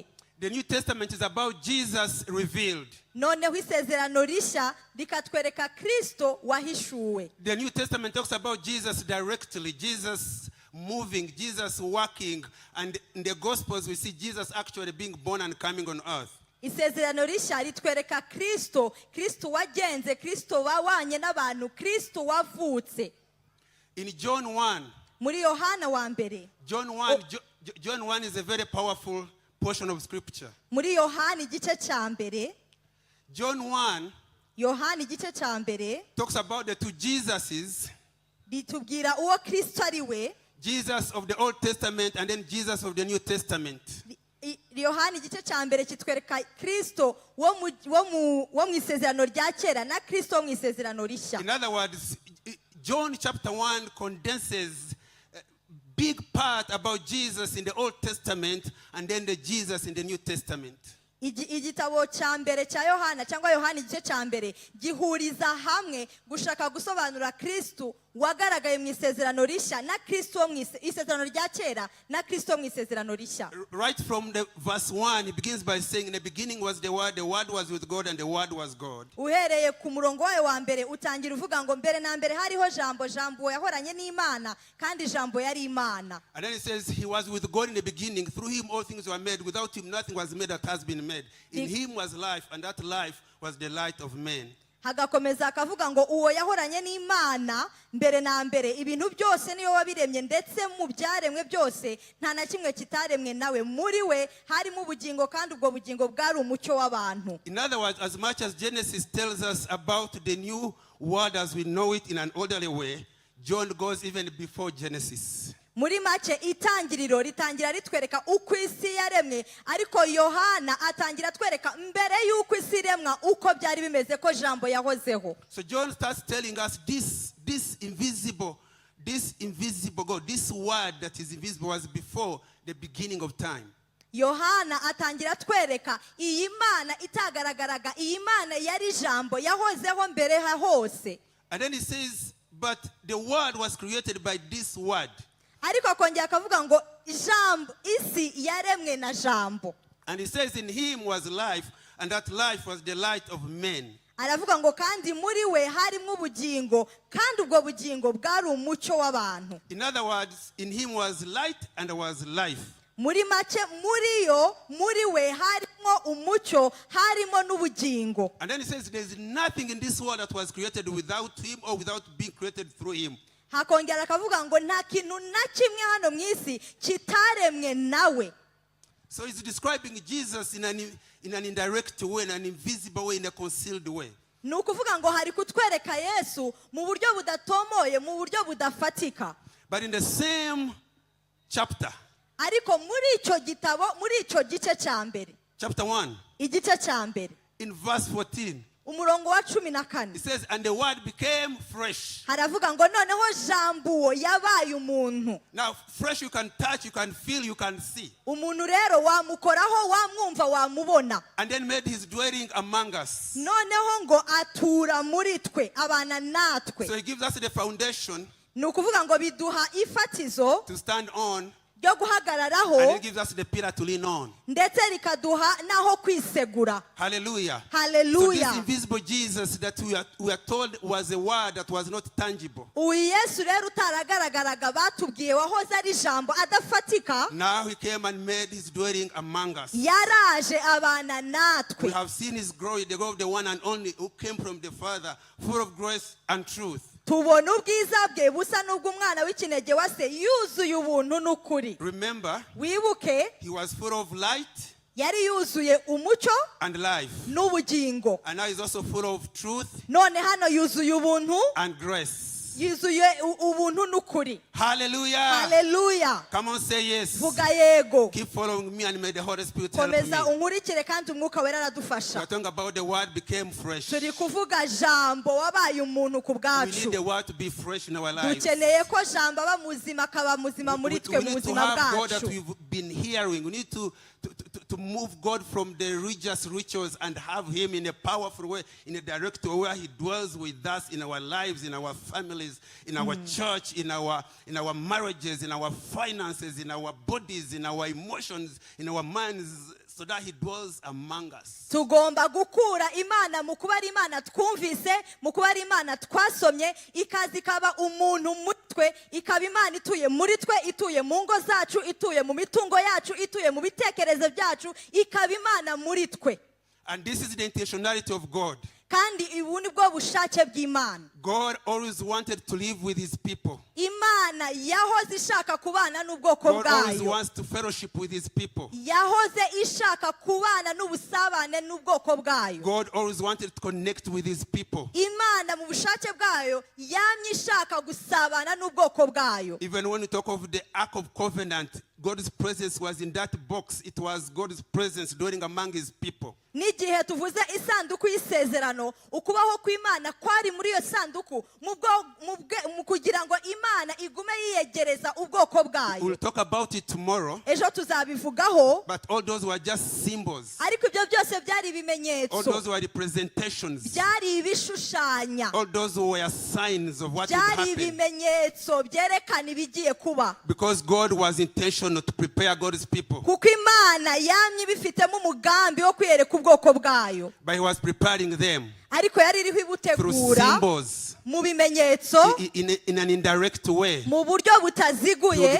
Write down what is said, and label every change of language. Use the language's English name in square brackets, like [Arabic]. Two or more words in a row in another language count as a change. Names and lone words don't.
[English] The New Testament is about Jesus revealed. [Kinyarwanda] Noneho isezerano rishya rikatwereka Kristo wahishuwe. [English] The New Testament talks about Jesus directly, Jesus moving, Jesus walking, and in the Gospels we see Jesus actually being born and coming on earth. [Kinyarwanda] Isezerano rishya ritwereka Kristo, Kristo wagenze, Kristo wabanye n'abantu, Kristo wavutse. [English] In John 1, [Kinyarwanda] Muri Yohana wa mbere. [English] John 1 is a very powerful portion of scripture. [Kinyarwanda] Muri Yohana igice cya mbere. [English] John 1 [Kinyarwanda] Yohana igice cya mbere [English] talks about the two Jesuses, [Kinyarwanda] ritubwira uwo Kristo ari we. [English] Jesus of the Old Testament and then Jesus of the New Testament. [Kinyarwanda] Yohana igice cya mbere kitwereka Kristo wo mu isezerano rya kera na Kristo wo mu isezerano rishya. [English] In other words, John chapter 1 condenses a big part about Jesus in the Old Testament and then the Jesus in the New Testament. [Kinyarwanda] Igitabo cya mbere cya Yohana cyangwa Yohana igice cya mbere gihuriza hamwe gushaka gusobanura Kristo wagaragaye mu isezerano rishya na Kristo mu isezerano rya kera na Kristo mu isezerano rishya. [English] Right from the verse 1, he begins by saying, in the beginning was the Word was with God, and the Word was God. [Kinyarwanda] Uhereye ku murongo wayo wa mbere utangira uvuga ngo mbere na mbere hariho jambo, jambo yahoranye n'Imana kandi jambo yari Imana. [English] And then he says, he was with God in the beginning. Through him all things were made. Without him nothing was made that has been made. In him was life, and that life was the light of men. [Kinyarwanda] hagakomeza akavuga ngo uwo yahoranye n'Imana mbere na mbere ibintu byose niyo wabiremye ndetse mu byaremwe byose nta na kimwe kitaremwe nawe muri we harimo ubugingo kandi ubwo bugingo bwari umucyo w'abantu. [English] In other words, as much as Genesis tells us about the new world as we know it in an orderly way, John goes even before Genesis. [Kinyarwanda] Muri make itangiriro ritangira ritwereka uko isi yaremwe, ariko Yohana atangira twereka mbere y'uko isi iremwa uko byari bimeze ko jambo yahozeho. [English] So John starts telling us this invisible God, this word that is invisible was before the beginning of time. [Kinyarwanda] Yohana atangira twereka iyi Mana itagaragaraga, iyi Mana yari jambo yahozeho mbere hose. [English] And then he says, but the world was created by this word. [Kinyarwanda] Ariko akongera akavuga ngo jambo isi yaremwe na jambo. [English] And he says in him was life, and that life was the light of men. [Kinyarwanda] Aravuga ngo kandi muri we harimo ubugingo kandi ubwo bugingo bwari umucyo w'abantu. [English] In other words, in him was light and there was life. [Kinyarwanda] Muri make muri we harimo umucyo harimo n'ubugingo. [English] And then he says there is nothing in this world that was created without him or without being created through him. [Kinyarwanda] Hakongera akavuga ngo nta kintu na kimwe hano mu isi kitaremwe nawe. [English] So he's describing Jesus in an indirect way, in an invisible way, in a concealed way. [Kinyarwanda] Nukuvuga ngo hari kutwereka Yesu mu buryo budatomoye, mu buryo budafatika. [English] But in the same chapter, [Kinyarwanda] ariko muri icyo gitabo, muri icyo gice cya mbere, [English] chapter 1, [Kinyarwanda] igice cya mbere, [English] in verse 14, [Kinyarwanda] umurongo wa 14, [English] it says, and the word became fresh. [Kinyarwanda] haravuga ngo noneho jambo yabaye umuntu. [English] Now, fresh you can touch, you can feel, you can see. [Kinyarwanda] Umuntu rero wamukoraho, wamwumva, wamubona. [English] And then made his dwelling among us. [Kinyarwanda] Noneho ngo atura muri twe, abana natwe. [English] So he gives us the foundation [Kinyarwanda] Nukuvuga ngo biduha ifatizo [English] to stand on, [Kinyarwanda] ryo guhagararaho, [English] and it gives us the pillar to lean on. [Kinyarwanda] ndetse rikaduha naho kwisegura. [English] Hallelujah. [Kinyarwanda] Hallelujah. [English] So this invisible Jesus that we are told was a word that was not tangible. [Kinyarwanda] Uyu Yesu rero utaragaragaraga batubwiye wahoze ari jambo adafatika. [English] Now he came and made his dwelling among us. [Kinyarwanda] Yaraje abana [English] We [Kinyarwanda] natwe. [English] have seen his glory, the glory of the one and only who came from the Father, full of grace and truth. [Kinyarwanda] Tubona ubwiza bwe busa n'ubw'umwana w'ikinege wa se yuzuye ubuntu n'ukuri. [English] Remember, [Kinyarwanda] Wibuke [English] he was full of light [Kinyarwanda] yari yuzuye umucyo [English] and life. [Kinyarwanda] n'ubugingo. [English] And now he's also full of truth [Kinyarwanda] None hano yuzuye ubuntu, [English] and grace. [Kinyarwanda] yuzuye ubuntu n'ukuri. [English] Hallelujah. [Kinyarwanda] Hallelujah. [English] Come on, say yes. [Kinyarwanda] Vuga yego. [English] Keep following me and may the Holy Spirit help me. [Kinyarwanda] Komeza unkurikire kandi umwuka wera [English] We're [Kinyarwanda] aradufasha. [English] talking about the word became fresh. [Kinyarwanda] Turi kuvuga jambo wabaye umuntu ku [English] We [Kinyarwanda] bwacu. [English] need the word to be fresh in our lives. [Kinyarwanda] Dukeneye ko jambo aba muzima akaba muzima muri twe mu [English] We need to [Kinyarwanda] buzima [English] have God that [Kinyarwanda] bwacu. [English] we've been hearing. We need to move God from the religious rituals and have him in a powerful way, in a direct way where he dwells with us in our lives, in our families, in our church, in our marriages, in our finances, in our bodies, in our emotions, in our minds, so that he dwells among us. [Kinyarwanda] Tugomba gukura Imana mu kuba ari Imana twumvise, mu kuba ari Imana twasomye, ikazi ikaba umuntu muri twe, ikaba Imana ituye muri twe, ituye mu ngo zacu, ituye mu mitungo yacu, ituye mu bitekerezo byacu, ikaba Imana muri twe. [English] And this is the intentionality of God. [Kinyarwanda] Kandi ubu ni bwo bushake bw'Imana. [English] God always wanted to live with his people. [Kinyarwanda] Imana yahoze ishaka kubana n'ubwoko [English] God always [Kinyarwanda] bwayo. [English] wants to fellowship with his people. [Kinyarwanda] Yahoze ishaka kubana n'ubusabane n'ubwoko bwayo. [English] God always wanted to connect with his people. [Kinyarwanda] Imana mu bushake bwayo yamye ishaka gusabana n'ubwoko bwayo. [English] Even when we talk of the Ark of Covenant, God's presence was in that box. It was God's presence dwelling among his people. [Kinyarwanda] N'igihe tuvuze isanduku y'isezerano, ukubaho kw'Imana kwari muri iyo sanduku mu kugira ngo Imana igume yiyegereza ubwoko bwayo. [English] We'll talk about it tomorrow. [Kinyarwanda] Ejo tuzabivugaho. [English] But all those were just symbols. [Kinyarwanda] Ariko ibyo byose byari ibimenyetso. [English] All those were representations. [Kinyarwanda] Byari ibishushanya. [English] All those were signs of what would [Kinyarwanda] Byari [English] happen. [Kinyarwanda] ibimenyetso byerekana ibigiye kuba. [English] Because God was intentional to prepare God's people. [Kinyarwanda] Kuko Imana yamye ibifitemo umugambi wo kwiyereka ubwoko bwayo. [English] But he was preparing them [Kinyarwanda] Ariko yari iriho [English] through [Kinyarwanda] ibutegura [English] symbols, [Kinyarwanda] mu bimenyetso, [English] in an indirect way, [Kinyarwanda] mu buryo [English] to [Kinyarwanda] butaziguye,